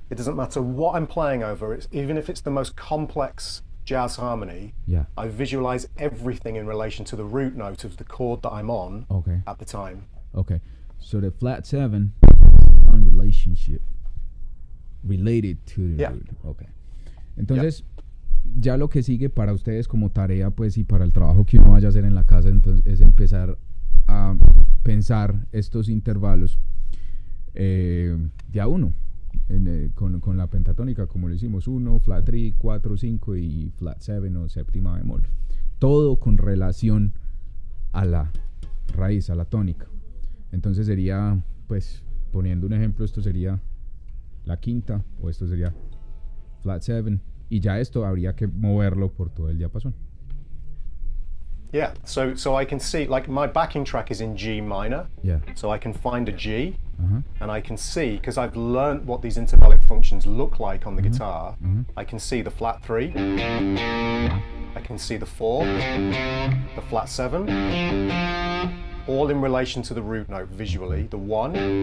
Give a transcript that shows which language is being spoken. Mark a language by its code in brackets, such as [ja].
[en] it doesn't matter what I'm playing over. Even if it's the most complex jazz harmony, Yeah. I visualize everything in relation to the root note of the chord that I'm on Okay. at the time. Okay. So the flat 7 on relationship related to the Yeah. root. Okay. [es] Entonces, ya lo que sigue para ustedes como tarea, pues, y para el trabajo que uno vaya a hacer en la casa, entonces, es empezar a pensar estos intervalos de a uno, con la pentatónica, como lo hicimos: 1, flat 3, 4, 5 y flat 7 o séptima bemol. Todo con relación a la raíz, a la tónica. Entonces sería, pues, poniendo un ejemplo, esto sería la quinta, o esto sería flat 7, y ya esto habría que moverlo por todo el diapasón. [en] Yeah, so I can see, like, my backing track is in G minor, Yeah. so I can find a G, Uh-huh. and I can see, because I've learned what these intervallic functions look like on the guitar, I can see the flat 3, I can see the 4, the flat 7, all in relation to the root note visually, the 1.